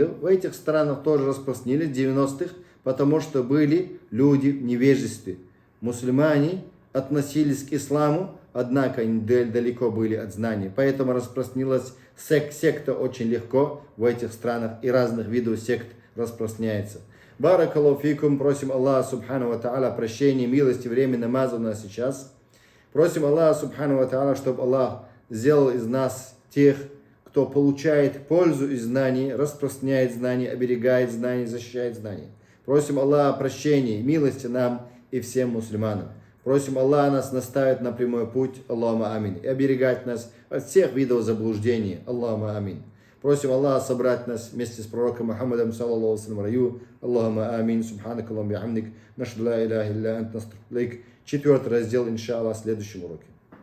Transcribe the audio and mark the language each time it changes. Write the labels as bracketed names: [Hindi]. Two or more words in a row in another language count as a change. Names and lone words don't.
[Russian] В этих странах тоже распространились в 90-х, потому что были люди в невежестве. Мусульмане относились к исламу, однако они далеко были от знаний. Поэтому распространилась секта очень легко в этих странах, и разных видов сект распространяется. [Arabic] بارك الله فيكم, [Russian] просим Аллаха [Arabic] سبحانه وتعالى [Russian] прощения, милости, время намаза у нас сейчас. Просим Аллаха [Arabic] سبحانه وتعالى, [Russian] чтобы Аллах сделал из нас тех, кто получает пользу из знаний, распространяет знания, оберегает знания, защищает знания. Просим Аллаха прощения, милости нам и всем мусульманам. Просим Аллаха нас наставить на прямой путь, [Arabic] اللهم آمين, [Russian] и оберегать нас от всех видов заблуждений, [Arabic] اللهم آمين. [Russian] Просим Аллаха собрать нас вместе с пророком Мухаммадом, [Arabic] صلى الله عليه [Russian] в раю, [Arabic] اللهم آمين سبحانك اللهم وبحمدك نشهد لا إله إلا أنت نستغفرك. [Russian] 4 раздел, иншаллах, в следующем уроке.